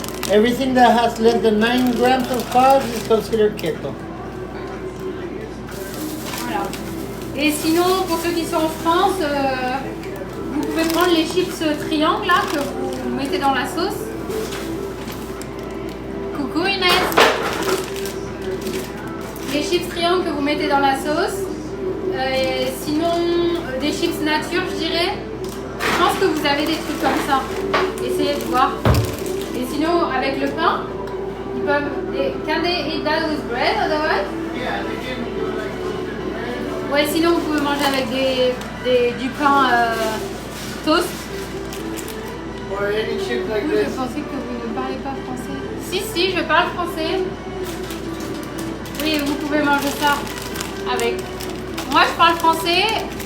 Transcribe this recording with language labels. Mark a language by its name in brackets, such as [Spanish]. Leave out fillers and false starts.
[English] Everything that has less than 9 grams of carbs is considered keto. [French] Voilà. Et sinon, pour ceux qui sont en France, vous pouvez prendre les chips triangles là que vous mettez dans la sauce. Coucou Inès. Les chips triangles que vous mettez dans la sauce. Sinon, des chips nature, je dirais. Je pense que vous avez des trucs comme ça. Essayez de voir. Et sinon, avec le pain, ils peuvent. [English] Can they eat that with bread otherwise? Yeah, they can do like bread. [French] Ouais, sinon vous pouvez manger avec du pain toast. [English] Or any chips like [French] Je [English] this. [French] pensais que vous ne parlez pas français. Si, je parle français. Oui, vous pouvez manger ça avec. Moi, je parle français.